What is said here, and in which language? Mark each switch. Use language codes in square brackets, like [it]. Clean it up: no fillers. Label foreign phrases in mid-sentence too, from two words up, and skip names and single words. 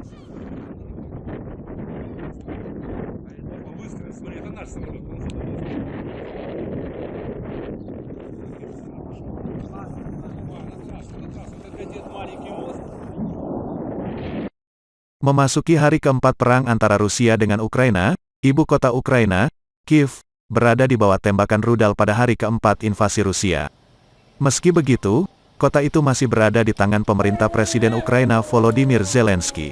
[ru] Норма быстрая, смотри, это наш самолет, он самолет. На трассу, это где маленький мост. [id] Memasuki hari keempat perang antara Rusia dengan Ukraina, ibu kota Ukraina, Kiev, berada di bawah tembakan rudal pada hari keempat invasi Rusia. Meski begitu, kota itu masih berada di tangan pemerintah Presiden Ukraina Volodymyr Zelensky.